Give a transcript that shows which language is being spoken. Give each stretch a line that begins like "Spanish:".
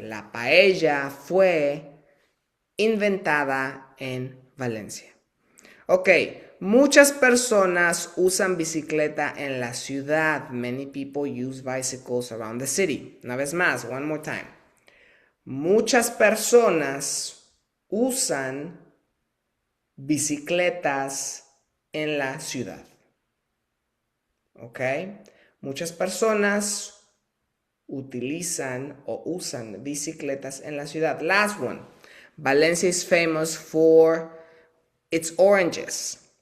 Spanish: La paella fue inventada en Valencia. Ok, muchas personas usan bicicleta en la ciudad.
English: Many people use bicycles around the city.
Spanish: Una vez más,
English: one more time.
Spanish: Muchas personas usan bicicletas en la ciudad. Ok, muchas personas utilizan o usan bicicletas en la ciudad.
English: Last one. Valencia is famous for its oranges.